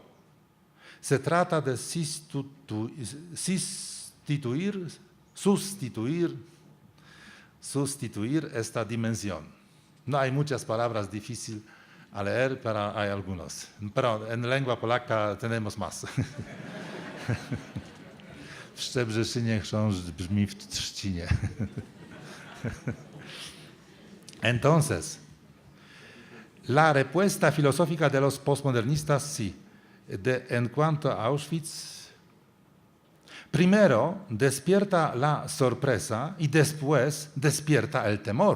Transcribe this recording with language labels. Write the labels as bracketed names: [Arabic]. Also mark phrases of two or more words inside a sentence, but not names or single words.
[Spanish] Se trata de sustituir esta dimensión. No hay muchas palabras difíciles a leer, pero hay algunos. Pero en lengua polaca tenemos más. [Polish] W Szczebrzeszynie chrząszcz brzmi w trzcinie. [Spanish] Entonces, la respuesta filosófica de los postmodernistas, sí. En cuanto a Auschwitz, primero despierta la sorpresa y después despierta el temor.